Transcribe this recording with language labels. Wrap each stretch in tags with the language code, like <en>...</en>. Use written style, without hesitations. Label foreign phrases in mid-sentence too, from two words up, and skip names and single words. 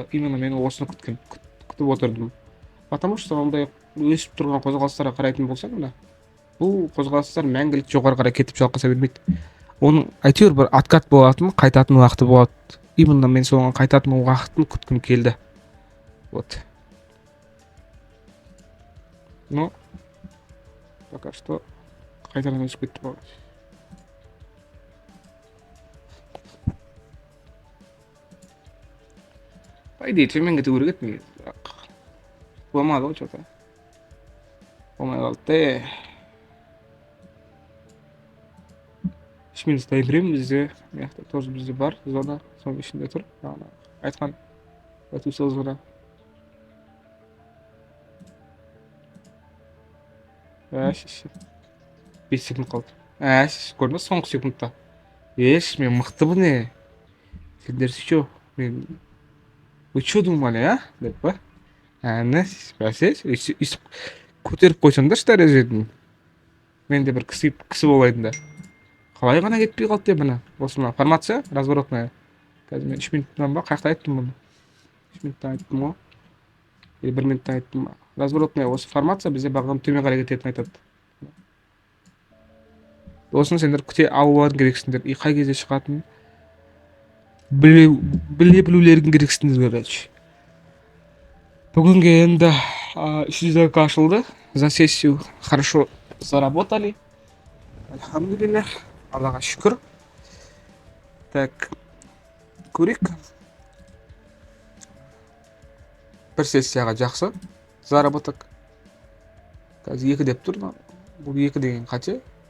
<kk>Именно мен осыны күтіп отырдым.</kk> <ru>Потому что</ru> <kk>ондай өсіп тұрған қозғалыстарға қарайтын болсақ, бұл қозғалыстар мәңгілік жоғары қарай кетіп жалғаса бермейді. Оның әйтеуір бір откат болатын, қайтатын уақыты болады. Именно мен соған қайтатын уақытын күткім келді.</kk> <ru>Вот. Но пока что</ru> <kk>қайтадан өсіп кетті ғой.</kk> <ru>По идее,</ru> <kk>төмен кету керек еді. Болмады ғой что-то. Болмай қалды. 3 минут таймфрейм бізде, маяқта тоже бізде бар зона, соның ішінде тұр. Айтқан</kk> <en>buy to sell</en> <kk>зона. 5 секунд қалды. Көрді, соңғы секундта. Мен мықтымын не?</kk> <ru>Сендер что? Вы что думали, а?</ru> <kk>Деп па? Бәсес, көтеріп қойсаңдар дәрежеден. Мен де бір кісі болайын да. Қалай ғана кетпей қалды деп мына. Осы мына формация, разворотная. Қазір мен 3 минуттан ба, қаяқта айттым мұны. 3 минуттан айттым ғой. Или 1 минуттан айттым. Разворотная осы формация бізде бағам төмен қарай кететінін айтады. Осыны сендер күте алуларың керексіңдер. Қай кезде шығатынын біле білулерің керексіңдер, короче. Бүгінге енді 300 ашылды.</kk> <ru>За сессию хорошо заработали.</ru> <kk>Альхамдулиллах. Аллаға шүкір. Так, көрек. Бір сессияға жақсы заработок. Қазір 2 деп тұр. Бұл 2 деген қате.</kk>